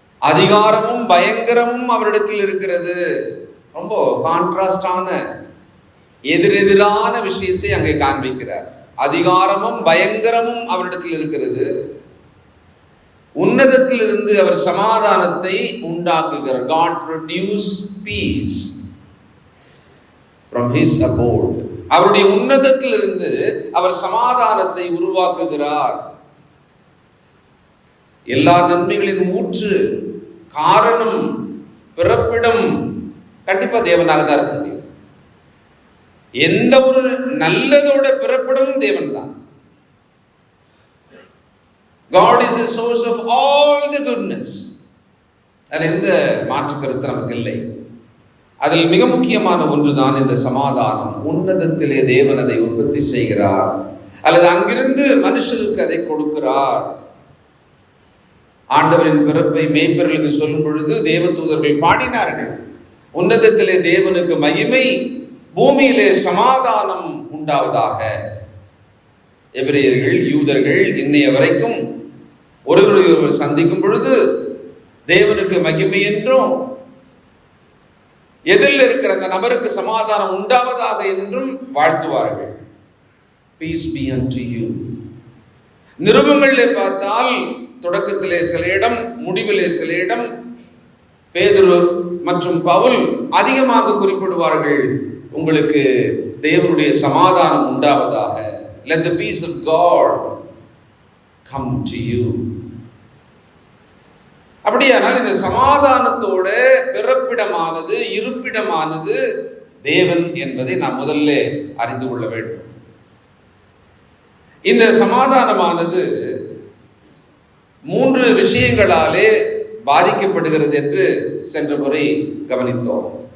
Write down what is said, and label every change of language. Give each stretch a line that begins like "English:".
Tamil: அதிகாரமும் பயங்கரமும் அவரிடத்தில் இருக்கிறது. ரொம்ப கான்ட்ராஸ்டான எதிரெதிரான விஷயத்தை அங்கே காண்பிக்கிறார். அதிகாரமும் பயங்கரமும் அவரிடத்தில் இருக்கிறது, உன்னதத்திலிருந்து அவர் சமாதானத்தை உண்டாக்குகிறார்.
English: God produce peace from his abode.
Tamil: அவருடைய உன்னதத்திலிருந்து அவர் சமாதானத்தை உருவாக்குகிறார். எல்லா நன்மைகளின் ஊற்று, காரணம், பிறப்பிடம் கண்டிப்பா தேவனாக தான் இருக்க முடியும். எந்த ஒரு நல்லதோட பிறப்பிடமும் தேவன் தான்.
English: God is the source of all the goodness.
Tamil: அதில் எந்த மாற்று கருத்து நமக்கு இல்லை. அதில் மிக முக்கியமான ஒன்றுதான் இந்த சமாதானம். உன்னதத்திலே தேவன் அதை உற்பத்தி செய்கிறார், அல்லது அங்கிருந்து மனுஷனுக்கு அதை கொடுக்கிறார். ஆண்டவரின் பிறப்பை மேய்ப்பர்களுக்கு சொல்லும் பொழுது தேவதூதர்கள் பாடினார்கள், உன்னதத்திலே தேவனுக்கு மகிமை, பூமியிலே சமாதானம் உண்டாவதாக. எபிரேயர்கள், யூதர்கள் இன்னைய வரைக்கும் ஒருவரை சந்திக்கும் பொழுது தேவனுக்கு மகிமை என்றும், எதிரில் இருக்கிற அந்த நபருக்கு சமாதானம் உண்டாவதாக என்றும் வாழ்த்துவார்கள்.
English: Peace be unto you.
Tamil: நிருபங்களிலே பார்த்தால் தொடக்கத்திலே சில இடம், முடிவிலே சில இடம் பேதுரு மற்றும் பவுல் அதிகமாக குறிப்பிடுவார்கள், உங்களுக்கு தேவனுடைய சமாதானம் உண்டாவதாக.
English: Let the peace of God come to you.
Tamil: அப்படியானால் இந்த சமாதானத்தோட பிறப்பிடமானது, இருப்பிடமானது தேவன் என்பதை நாம் முதல்ல அறிந்து கொள்ள வேண்டும். இந்த சமாதானமானது 3 விஷயங்களாலே பாதிக்கப்படுகிறது என்று சென்ற முறை கவனித்தோம்.